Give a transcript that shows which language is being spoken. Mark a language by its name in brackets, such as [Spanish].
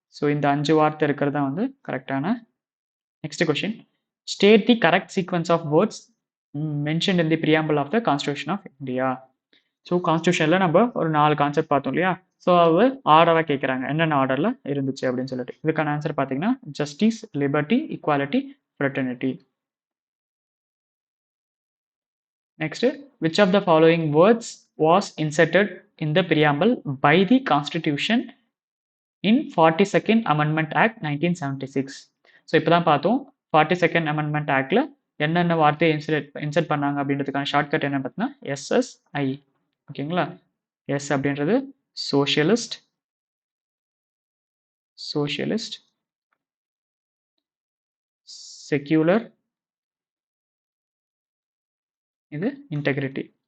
[Tamil] So இந்த 5 வார்த்தை இருக்கிறது தான் வந்து கரெக்டான. [English] Next question, state the correct sequence of words mentioned in the preamble of the constitution of India. [Tamil] So கான்ஸ்டியூஷனில் நம்ம ஒரு 4 கான்செப்ட் பார்த்தோம் இல்லையா? ஸோ அது ஆர்டராக கேட்குறாங்க, என்னென்ன ஆர்டரில் இருந்துச்சு அப்படின்னு சொல்லிட்டு. இதுக்கான ஆன்சர் பார்த்தீங்கன்னா justice, liberty, equality, fraternity. [English] Next, which of the following words was inserted in the preamble by the Constitution in 42nd Amendment Act 1976? [Tamil] So இப்போ தான் பார்த்தோம் 42nd Amendment Actல என்னென்ன வார்த்தையை இன்சர்ட் பண்ணாங்க அப்படின்றதுக்கான ஷார்ட்கட் என்ன பார்த்தீங்கன்னா எஸ்எஸ்ஐ. ஓகேங்களா? எஸ் அப்படின்றது சோஷியலிஸ்ட், சோஷியலிஸ்ட், செக்யூலர், இது இன்டெகிரிட்டி.